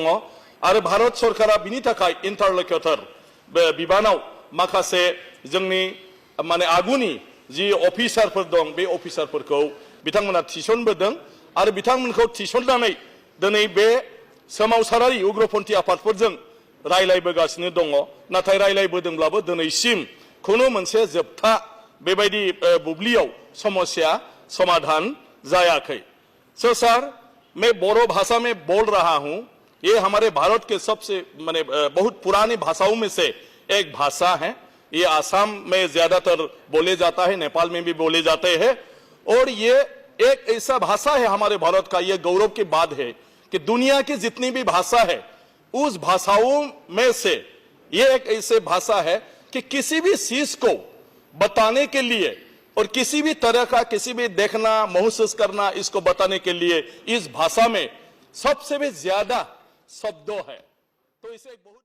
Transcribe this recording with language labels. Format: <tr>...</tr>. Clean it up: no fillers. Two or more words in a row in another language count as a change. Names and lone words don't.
<brx>आरो भारत सरकारा बिनि थाखाय इन्टारलक्युटर बिबानाव माखासे जोंनि माने आगुनि जि अफिसारफोर दं बे अफिसारफोरखौ बिथांमोना थिसनबोदों आरो बिथांमोनखौ थिसननानै दिनै बे सोमावसारारि उग्रपन्थी आफादफोरजों रायलायबोगासिनो दङ नाथाय रायलायबोदोंब्लाबो दिनैसिम खुनु मोनसे जोबथा बेबायदि बुब्लियाव समस्या समाधान जायाखै।</brx> <hi>सो सर मैं बोरो भाषा में बोल रहा हूं ये हमारे भारत के सबसे माने बहुत पुरानी भाषाओं में से एक भाषा है। ये आसाम में ज्यादातर बोले जाता है नेपाल में भी बोले जाते हैं और ये एक ऐसा भाषा है हमारे भारत का ये गौरव की बात है कि दुनिया की जितनी भी भाषा है उस भाषाओं में से ये एक ऐसे भाषा है कि किसी भी चीज को बताने के लिए और किसी भी तरह का किसी भी देखना महसूस करना इसको बताने के लिए इस भाषा में सबसे भी ज्यादा शब्दों है तो इसे बहुत</hi>